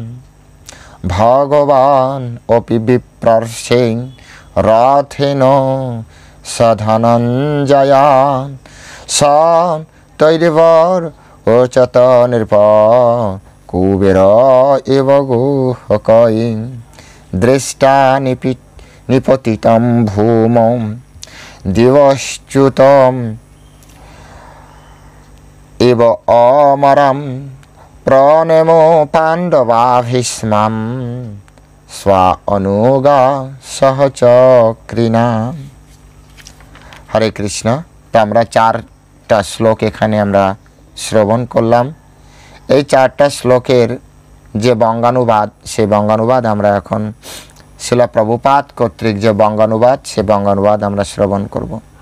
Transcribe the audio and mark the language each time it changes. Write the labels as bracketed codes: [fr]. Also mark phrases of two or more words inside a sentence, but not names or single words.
[sa] ভগবান অপি বিপ্রর্ষে রথেন সধনঞ্জয়া স তৈর্বর ওচত নৃপ কুবের এব গুহকৈ দৃষ্টা নিপতিতম ভূমৌ দিবশ্চ্যুতম এব অমরম প্রণেমো পাণ্ডবা ভীষ্মাম স্বা অনুগা সহচক্রিণা। [bn] হরে কৃষ্ণ। তো আমরা 4টা শ্লোক এখানে আমরা শ্রবণ করলাম। এই 4টা শ্লোকের যে বঙ্গানুবাদ, সেই বঙ্গানুবাদ আমরা এখন শিলা প্রভুপাদ কর্তৃক যে বঙ্গানুবাদ, সে বঙ্গানুবাদ আমরা শ্রবণ করব।